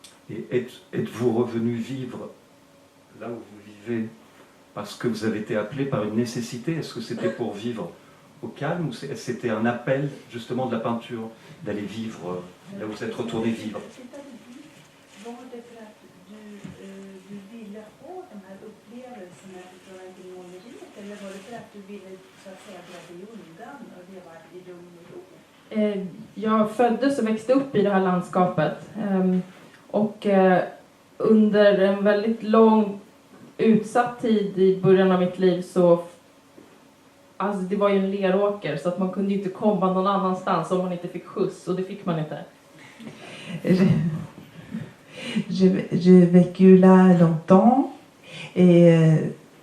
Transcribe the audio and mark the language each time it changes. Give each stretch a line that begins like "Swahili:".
French: Et êtes-vous revenu vivre là où vous vivez parce que vous avez été appelé par une nécessité? Est-ce que c'était pour vivre au calme ou c'était un appel justement de la peinture d'aller vivre là où vous êtes retourné vivre?
Swedish: Var det för att du ville ha de här upplevelserna från måleriet eller var det för att du ville så att säga dra dig undan och leva i lugn och ro? Jag föddes och växte upp i det här landskapet. Och under en väldigt lång utsatt tid i början av mitt liv så... Alltså det var ju en leråker så att man kunde ju inte komma någon annanstans om man inte fick skjuts. Och det fick man inte.
French: J'ai vécu là longtemps et